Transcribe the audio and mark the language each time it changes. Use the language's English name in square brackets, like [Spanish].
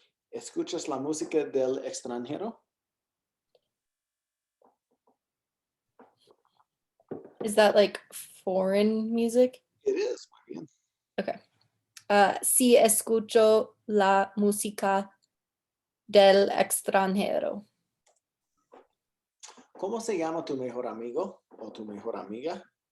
[Spanish] ¿Escuchas la música del extranjero? [English] Is that like foreign music? It is. [Spanish] Muy bien. [English] Okay. [Spanish] Sí, escucho la música del extranjero. ¿Cómo se llama tu mejor amigo o tu mejor amiga?